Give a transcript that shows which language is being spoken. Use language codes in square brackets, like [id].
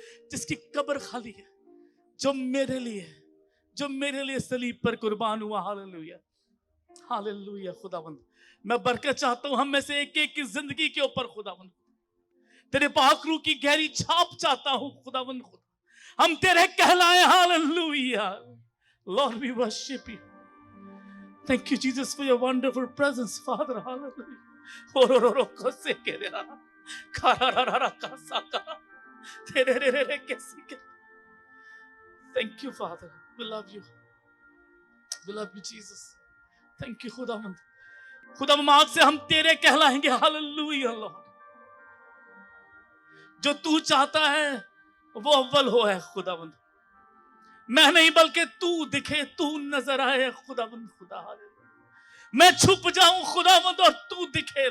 [hi] जिसकी कब्र खाली है, जो मेरे लिए सलीब पर कुर्बान हुआ. हालेलुया. हालेलुया. खुदावंद मैं बरकत चाहता हूं हम में से एक एक की जिंदगी के ऊपर. खुदावंद तेरे पाक रूह की गहरी छाप चाहता हूं. खुदावंद खुदा हम तेरे कहलाए. [en] Hallelujah. Lord we worship you. Thank you, Jesus, for your wonderful presence, Father. Hallelujah. Orororo kose kerera. Karararara kasaka. Tererere kesike. Thank you, Father. We love you. We love you, Jesus. Thank you, खुदावंद. [hi] खुदावंद आज से हम तेरे कहलाएंगे. Hallelujah. Lord जो तू चाहता है वो अव्वल हो है. खुदावंद मैं नहीं बल्कि तू दिखे, तू नजर आए. खुदावंद खुदा. मैं छुप जाऊं खुदावंद और तू दिखे.